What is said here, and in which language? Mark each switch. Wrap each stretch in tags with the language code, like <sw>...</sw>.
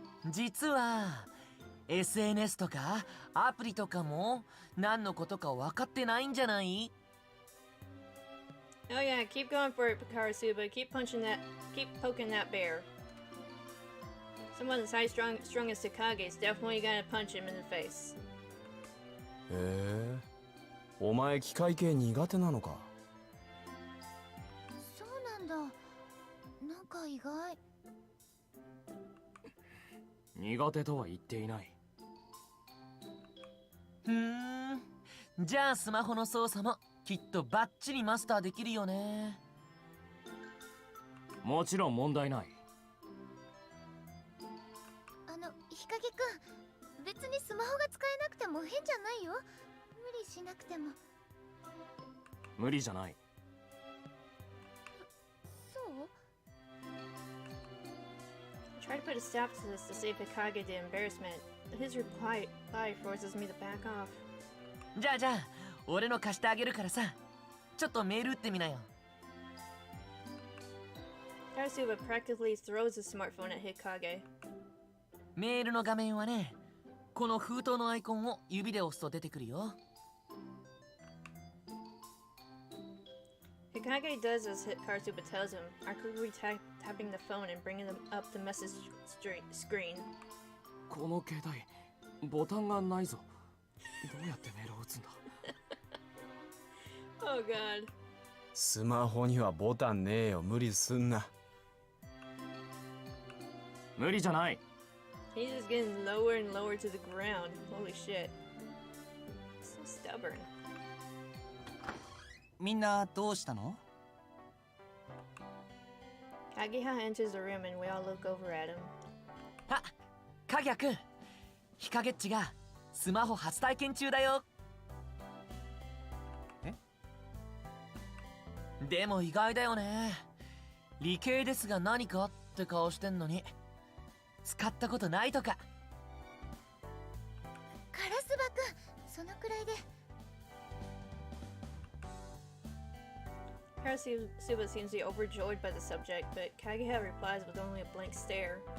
<ja>実は SNS とかアプリとかも何のことか分かってないんじゃない？</ja> <en>Oh yeah, keep going for it, Karasuba. Keep poking that bear. Someone as high strung as Hikage is definitely gonna punch him in the face.</en> <ja>へえ、お前機械系苦手なのか。そうなんだ。なんか意外。苦手とは言っていない。じゃあスマホの操作もきっとバッチリマスターできるよね。もちろん問題ない。日陰くん、別にスマホが使えなくても変じゃないよ。無理しなくても。無理じゃない。そう？</ja> <en>Try to put a stop to this to save Hikage the embarrassment, but his reply forces me to back off.</en> <ja>じゃあ俺の貸してあげるからさ、ちょっとメール打ってみなよ。</ja> <en>Karasuba practically throws his smartphone at Hikage.</en> <ja>メールの画面はね、この封筒のアイコンを指で押すと出てくるよ。</ja> <en>Hikage does as Karasuba tells him, quickly tapping the phone and bringing up the message screen.</en> <ja>この携帯ボタンがないぞ。どうやってメールを打つんだ？</ja> <en>Oh god.</en> <ja>スマホにはボタンねえよ、無理すんな。無理じゃない。</ja> <en>He's just getting lower and lower to the ground. Holy shit. So stubborn.</en> <ja>みんなどうしたの？</ja> <en>Kageha enters the room and we all look over at him.</en> <ja>あ、影谷くん、ヒカゲッチがスマホ初体験中だよ。え？でも意外だよね。理系ですが何かって顔してんのに使ったことないとか。カラスバくん、そのくらいで。</ja> <en>Karasuba seems to be overjoyed by the subject, but Kageha replies with only a blank stare.</en>